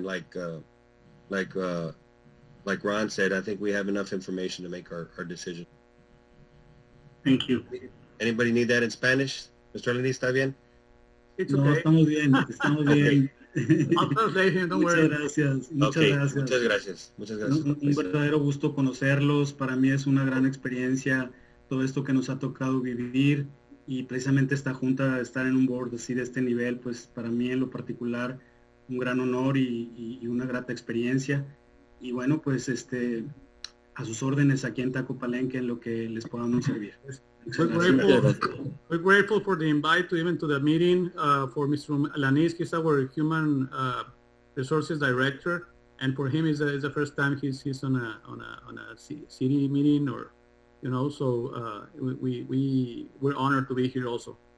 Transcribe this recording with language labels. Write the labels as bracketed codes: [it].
[en] And like Ron said, I think we have enough information to make our decision. Thank you. Anybody need that in Spanish? [es] Mr. Alanis, ¿está bien? [en] It's okay. [es] No, estamos bien. [en] I'll translate him, don't worry. [es] Muchas gracias. Muchas gracias. Un verdadero gusto conocerlos. Para mí es una gran experiencia todo esto que nos ha tocado vivir, y precisamente esta junta, estar en un board así de este nivel, pues para mí en lo particular un gran honor y una grata experiencia. Y bueno, pues a sus órdenes aquí en Taco Palenque en lo que les podamos servir. [en] We're grateful for the invite to the meeting for Mr. Alanis. He's our human resources director, and for him is the first time he's on a city meeting, or so we're honored to be here also.